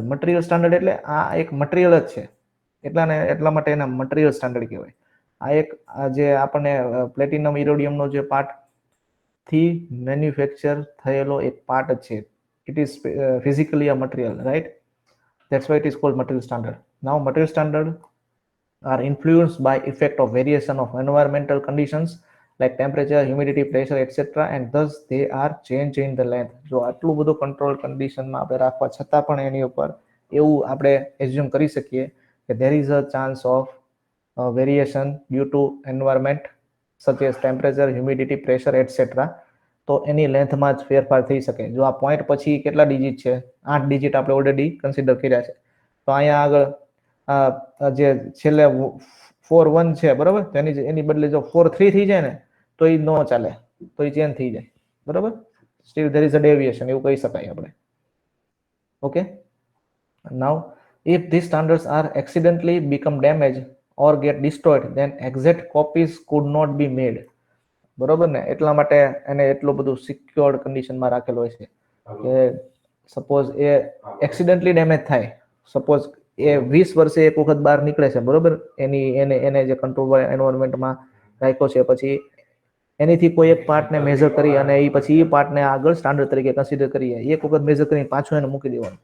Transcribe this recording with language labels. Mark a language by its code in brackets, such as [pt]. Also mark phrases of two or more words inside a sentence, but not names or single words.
[en] material standard [gu] એટલે આ એક મટીરિયલ જ છે, એટલા માટે એના [en] material standard [gu] કહેવાય. આ એક જે આપણને [en] platinum iridiumનો [gu] જે પાર્ટ થી મેન્યુફેક્ચર થયેલો એક પાર્ટ જ છે. [en] It is physically a material, right? That's why it is called material standard. Now material standard are influenced by effect of variation of environmental conditions like temperature, humidity, pressure, etc. and thus they are change in the length. [gu] જો આટલું બધું [en] control conditionમાં [gu] આપણે રાખવા છતાં પણ એની ઉપર એવું આપણે એઝ્યુમ કરી શકીએ કે [en] there is a chance of variation due to environment such as temperature, humidity, pressure, etc. [gu] તો એની લેન્થમાં જ ફેરફાર થઈ શકે. જો આ પોઈન્ટ પછી કેટલા ડિજિટ છે? 8 ડિજિટ આપણે ઓલરેડી કન્સિડર કર્યા છે. તો અહીંયા આગળ જે છેલ્લે 4 1 છે, બરાબર, તો એની બદલે જો 4 3 થઈ જાય ને તો એ ન ચાલે, તો એ ચેન્જ થઈ જાય, બરાબર? [en] Still there is a deviation, [gu] એવું કહી શકાય આપણે, [en] ઓકે? નાઉ if these standards are accidentally become damaged or get destroyed then exact copies could not be made. [gu] બરોબર ને? એટલા માટે એને એટલું બધું [en] secured conditionમાં [gu] રાખેલો હોય છે કે સપોઝ એ [en] accidentally damage [gu] થાય, સપોઝ એ 20 વર્ષે એક વખત બહાર નીકળે છે, બરોબર, એને જે [en] control environmentમાં [gu] રાખ્યો છે, પછી એનીથી કોઈ એક પાર્ટને મેજર કરી અને એ પછી એ પાર્ટને આગળ સ્ટાન્ડર્ડ તરીકે કન્સિડર કરીએ, એક વખત મેજર કરીને પાછું એને મૂકી દેવાનું.